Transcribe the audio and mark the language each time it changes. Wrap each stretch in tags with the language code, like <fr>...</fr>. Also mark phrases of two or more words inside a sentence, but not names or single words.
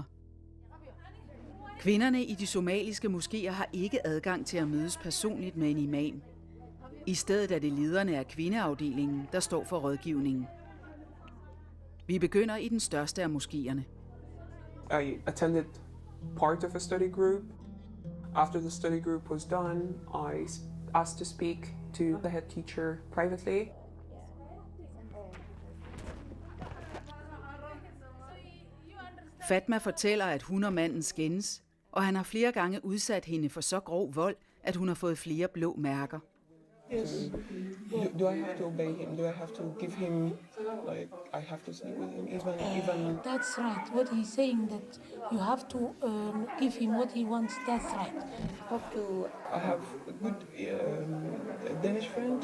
<da>Kvinderne i de somaliske moskéer har ikke adgang til at mødes personligt med en imam. I stedet er det lederne af kvindeafdelingen, der står for rådgivningen. Vi begynder i den største af moskéerne.</da> <en>I attended part of a study group. After the study group was done, I asked to speak to the head teacher privately.</en> <da>Fatma fortæller, at hun og manden skændes, og han har flere gange udsat hende for så grov vold, at hun har fået flere blå mærker.</da> <en>Yes. Do I have to obey him? Do I have to give him, like, I have to sleep with him, even... That's right. What he's saying, that you have to give him what he wants, that's right. I have a good Danish friend.</en>